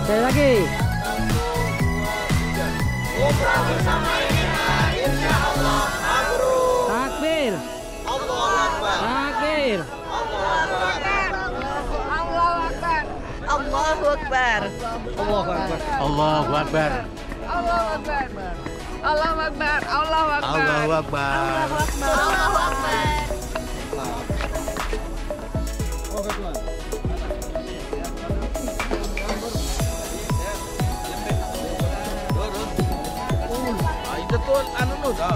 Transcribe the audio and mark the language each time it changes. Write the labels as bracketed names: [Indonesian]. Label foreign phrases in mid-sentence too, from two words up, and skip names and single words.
[Indonesian] lagi. Umrah bersama Emira, [Arabic] إن شاء الله [Indonesian] mabrur. [Arabic] Takbir. الله أكبر. Takbir. الله أكبر. الله أكبر. الله أكبر. الله أكبر. الله أكبر. الله أكبر. الله أكبر. الله أكبر. الله أكبر. الله أكبر. [Indonesian] Itu tuh anu nu dah.